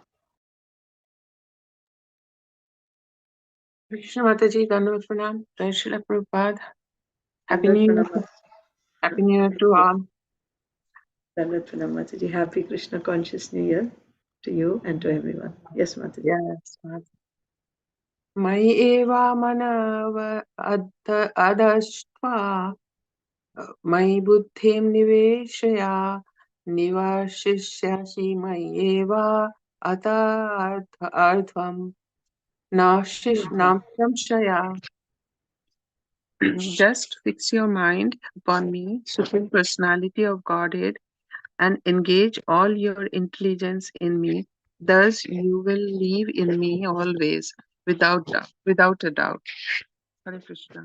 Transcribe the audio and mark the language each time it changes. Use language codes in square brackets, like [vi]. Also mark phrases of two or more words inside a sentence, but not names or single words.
[hi] कृष्ण माताजी, दण्डवत् प्रणाम, जय श्रील प्रभुपाद. [en] Happy New Year. Happy New Year to all. [hi] दण्डवत् प्रणाम माताजी. [en] Happy Krishna Conscious New Year to you and to everyone. Yes, Mataji. Yes, Mataji. [sa] मै एव मनव अदश्त्व, मै बुद्धिम् निवेशय, निवशिष्यसि मै एव अत अर्ध्वम् नंशय. [en] Just fix your mind upon me, Supreme Personality of Godhead, and engage all your intelligence in me. Thus you will live in me always, without a doubt. [sa] हरे कृष्ण.